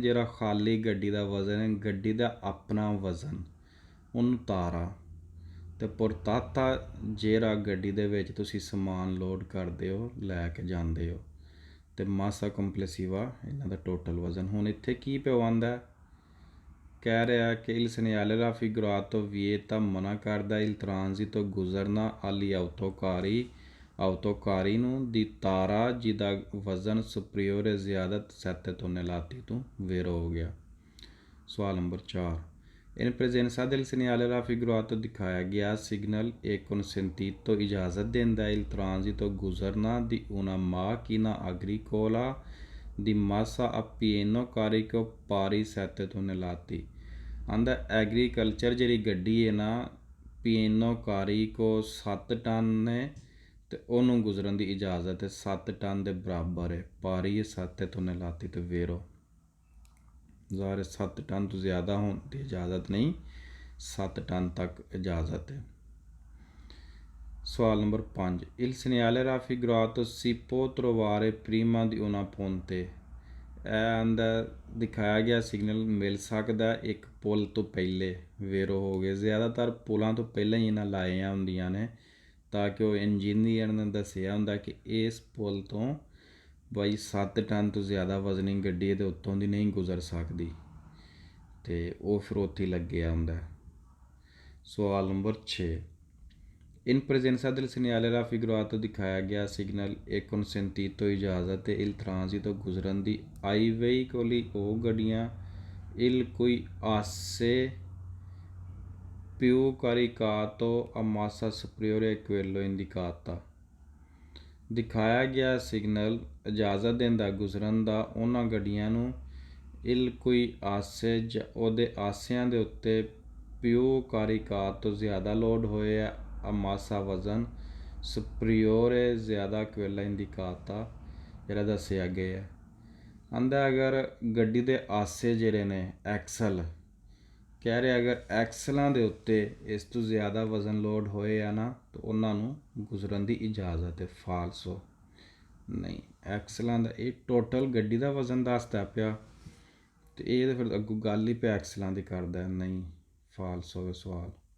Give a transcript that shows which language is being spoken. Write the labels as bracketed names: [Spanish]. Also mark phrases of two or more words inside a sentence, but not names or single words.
[Punjabi] ਜਿਹੜਾ ਖਾਲੀ ਗੱਡੀ ਦਾ ਵਜ਼ਨ ਹੈ, ਗੱਡੀ ਦਾ ਆਪਣਾ ਵਜ਼ਨ, ਉਹਨੂੰ ਤਾਰਾ। ਅਤੇ ਪੁਰਤਾਤਾ ਜਿਹੜਾ ਗੱਡੀ ਦੇ ਵਿੱਚ ਤੁਸੀਂ ਸਮਾਨ ਲੋਡ ਕਰਦੇ ਹੋ, ਲੈ ਕੇ ਜਾਂਦੇ ਹੋ। ਅਤੇ [Italian] massa complessiva [Punjabi] ਇਹਨਾਂ ਦਾ ਟੋਟਲ ਵਜ਼ਨ। ਹੁਣ ਇੱਥੇ ਕੀ ਪਿਓ ਆਉਂਦਾ? ਕਹਿ ਰਿਹਾ ਕਿ [Italian] il segnale raffigurato vieta [Punjabi] ਮਨਾ ਕਰਦਾ [Italian] il transito [Punjabi] ਗੁਜ਼ਰਨਾ [Italian] agli autocari [Punjabi] ਨੂੰ ਦੀ ਤਾਰਾ ਜਿਹਦਾ ਵਜ਼ਨ ਸੁਪਰੀਓਰ ਜ਼ਿਆਦਾ 7 tonnellate ਤੋਂ ਵੇਰੋ ਹੋ ਗਿਆ। ਸਵਾਲ ਨੰਬਰ [Italian] 4 in presenza del segnale raffigurato [Punjabi] ਦਿਖਾਇਆ ਗਿਆ ਸਿਗਨਲ [Italian] e consentito [Punjabi] ਇਜਾਜ਼ਤ ਦਿੰਦਾ [Italian] il transito [Punjabi] ਗੁਜ਼ਰਨਾ ਦੀ [Italian] una macchina agricola di massa a pieno carico pari 7 tonnellate [Punjabi] ਆਂਦਾ ਐਗਰੀਕਲਚਰ ਜਿਹੜੀ ਗੱਡੀ ਹੈ ਨਾ [Italian] pieno carico [Punjabi] 7 ਟਨ ਨੇ ਅਤੇ ਉਹਨੂੰ ਗੁਜ਼ਰਨ ਦੀ ਇਜਾਜ਼ਤ ਹੈ 7 ਟਨ ਦੇ ਬਰਾਬਰ ਹੈ [Italian] pari 7 tonnellate [Punjabi] ਤੇ ਵੇਰੋ ਜ਼ਾਹਰ 7 ਟਨ ਤੋਂ ਜ਼ਿਆਦਾ ਹੋਣ ਦੀ ਇਜਾਜ਼ਤ ਨਹੀਂ 7 ਟਨ ਤੱਕ ਇਜਾਜ਼ਤ ਹੈ। ਸਵਾਲ ਨੰਬਰ 5 [Italian] il segnale raffigurato si può trovare prima di una ponte [Punjabi] ਇਹ ਅੰਦਰ ਦਿਖਾਇਆ ਗਿਆ ਸਿਗਨਲ ਮਿਲ ਸਕਦਾ ਇੱਕ ਪੁਲ ਤੋਂ ਪਹਿਲੇ ਵੇਰੋ ਹੋ ਗਏ ਜ਼ਿਆਦਾਤਰ ਪੁਲਾਂ ਤੋਂ ਪਹਿਲਾਂ ਹੀ ਇਹਨਾਂ ਲਾਈਆਂ ਹੁੰਦੀਆਂ ਨੇ ਤਾਂ ਕਿ ਉਹ ਇੰਜੀਨੀਅਰ ਨੇ ਦੱਸਿਆ ਹੁੰਦਾ ਕਿ ਇਸ ਪੁਲ ਤੋਂ ਬਾਈ 7 ਟਨ ਤੋਂ ਜ਼ਿਆਦਾ ਵਜ਼ਨੀ ਗੱਡੀ ਦੇ ਉੱਤੋਂ ਦੀ ਨਹੀਂ ਗੁਜ਼ਰ ਸਕਦੀ ਅਤੇ ਉਹ ਫਿਰ ਉੱਥੇ ਲੱਗਿਆ ਹੁੰਦਾ। ਸਵਾਲ ਨੰਬਰ [Italian] 6 in presenza del segnale raffigurato [Punjabi] ਦਿਖਾਇਆ ਗਿਆ ਸਿਗਨਲ [Italian] e consentito ਇਜਾਜ਼ਤ il transito [Punjabi] ਗੁਜ਼ਰਨ ਦੀ [Italian] ai veicoli [Punjabi] ਉਹ ਗੱਡੀਆਂ [Italian] il cui asse più caricato a massa superiore a quello indicata [Punjabi] ਦਿਖਾਇਆ ਗਿਆ ਸਿਗਨਲ ਇਜਾਜ਼ਤ ਦਿੰਦਾ ਗੁਜ਼ਰਨ ਦਾ ਉਹਨਾਂ ਗੱਡੀਆਂ ਨੂੰ [Italian] il cui asse [Punjabi] ਉਹਦੇ ਆਸਿਆਂ ਦੇ ਉੱਤੇ ਪਿਓ caricato ਜ਼ਿਆਦਾ ਲੋਡ ਹੋਏ ਆ ਮਾਸਾ ਵਜ਼ਨ ਸੁਪਰੀਓਰੇ ਜ਼ਿਆਦਾ [Italian] quella indicata [Punjabi] ਜਿਹੜਾ ਦੱਸਿਆ ਗਿਆ ਆਂਦਾ ਅਗਰ ਗੱਡੀ ਦੇ ਆਸੇ ਜਿਹੜੇ ਨੇ ਐਕਸਲ ਕਹਿ ਰਿਹਾ ਅਗਰ ਐਕਸਲਾਂ ਦੇ ਉੱਤੇ ਇਸ ਤੋਂ ਜ਼ਿਆਦਾ ਵਜ਼ਨ ਲੋਡ ਹੋਏ ਆ ਨਾ ਤਾਂ ਉਹਨਾਂ ਨੂੰ ਗੁਜ਼ਰਨ ਦੀ ਇਜਾਜ਼ਤ ਹੈ ਫਾਲਸੋ ਨਹੀਂ ਐਕਸਲਾਂ ਦਾ ਇਹ ਟੋਟਲ ਗੱਡੀ ਦਾ ਵਜ਼ਨ ਦੱਸਦਾ ਪਿਆ ਅਤੇ ਇਹ ਤਾਂ ਫਿਰ ਅੱਗੋਂ ਗੱਲ ਹੀ ਪਿਆ ਐਕਸਲਾਂ ਦੀ ਕਰਦਾ ਨਹੀਂ ਫਾਲਸੋ ਸਵਾਲ।